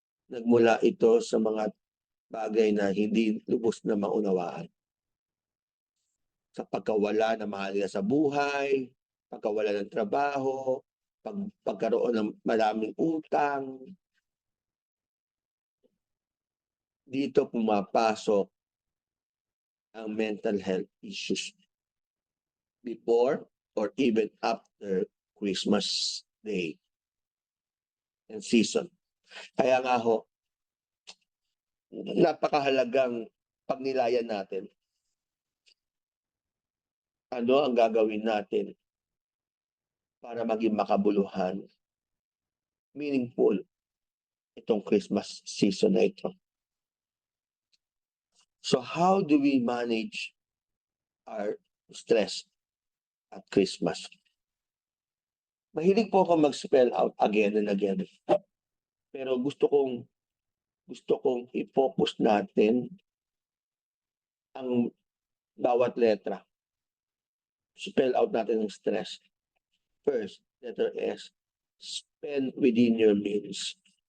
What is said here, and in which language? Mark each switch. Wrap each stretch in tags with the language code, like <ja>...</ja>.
<tl>Nagmula ito sa mga bagay na hindi lubos na maunawaan. Sa pagkawala ng mahal nila sa buhay, pagkawala ng trabaho, pagkaroon ng maraming utang. Dito pumapasok ang</tl> <en>mental health issues before or even after Christmas Day and season.</en> <tl>Kaya nga ho, napakahalagang pagnilayan natin. Ano ang gagawin natin para maging makabuluhan, meaningful itong Christmas season na ito.</tl> <en>So how do we manage our stress at Christmas?</en> <tl>Mahilig po ako mag-</tl> <en>spell out again and again.</en> <tl>Pero gusto kong i-focus natin ang bawat letra. Spell out natin ang stress.</tl> <en>First, letter S, spend within your means.</en>